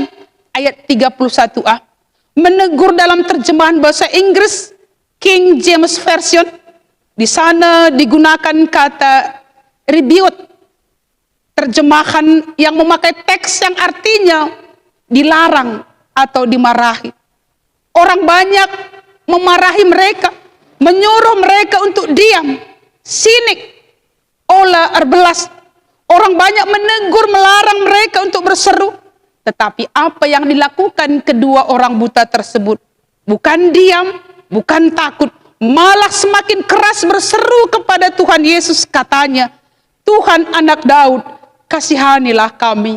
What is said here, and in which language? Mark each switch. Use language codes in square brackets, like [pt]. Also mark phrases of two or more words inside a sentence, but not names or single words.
[id] Ayat 31a, menegur dalam terjemahan bahasa Inggris King James Version, di sana digunakan kata rebuke, terjemahan yang memakai teks yang artinya dilarang atau dimarahi. Orang banyak memarahi mereka, menyuruh mereka untuk diam, [btx] sinik, olah erbelas. [id] Orang banyak menegur, melarang mereka untuk berseru. Tetapi apa yang dilakukan kedua orang buta tersebut? Bukan diam, bukan takut, malah semakin keras berseru kepada Tuhan Yesus. Katanya, Tuhan Anak Daud, kasihanilah kami.